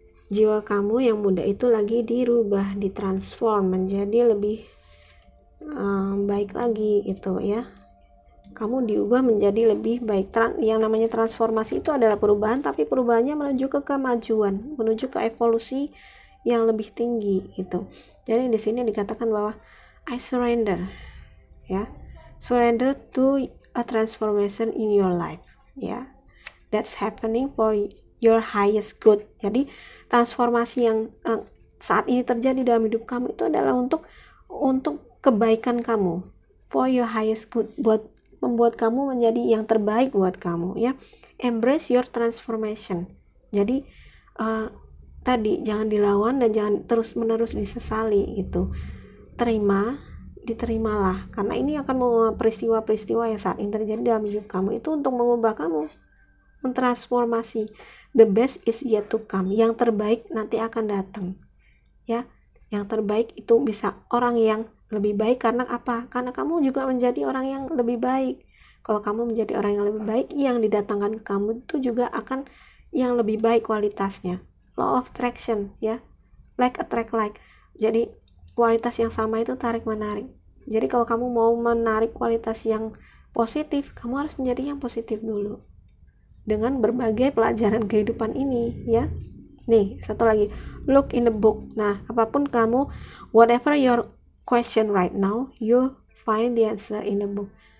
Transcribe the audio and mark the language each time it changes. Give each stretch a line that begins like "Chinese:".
Indonesian: Jiwa kamu yang muda itu lagi dirubah, ditransform menjadi lebih baik lagi gitu ya. Kamu diubah menjadi lebih baik. Yang namanya transformasi itu adalah perubahan, tapi perubahannya menuju ke kemajuan, menuju ke evolusi yang lebih tinggi gitu. Jadi di sini dikatakan bahwa
English: I surrender ya, surrender to a transformation in your life ya, that's happening for your highest good.
Indonesian: Jadi transformasi yang saat ini terjadi dalam hidup kamu itu adalah untuk kebaikan kamu,
English: for your highest good,
Indonesian: buat membuat kamu menjadi yang terbaik buat kamu ya.
English: Embrace your transformation.
Indonesian: Jadi tadi jangan dilawan dan jangan terus menerus disesali gitu. Diterimalah, karena ini akan mengubah peristiwa-peristiwa yang saat ini terjadi dalam hidup kamu itu untuk mengubah kamu, mentransformasi.
English: The best is yet to come.
Indonesian: Yang terbaik nanti akan datang ya. Yang terbaik itu bisa orang yang lebih baik. Karena apa? Karena kamu juga menjadi orang yang lebih baik. Kalau kamu menjadi orang yang lebih baik, yang didatangkan ke kamu itu juga akan yang lebih baik kualitasnya.
English: Law of attraction ya, like attract like.
Indonesian: Jadi kualitas yang sama itu tarik menarik. Jadi kalau kamu mau menarik kualitas yang positif, kamu harus menjadi yang positif dulu dengan berbagai pelajaran kehidupan ini ya. Nih satu lagi,
English: look in the book.
Indonesian: Nah, apapun kamu,
English: whatever your question right now, you find the answer in the book.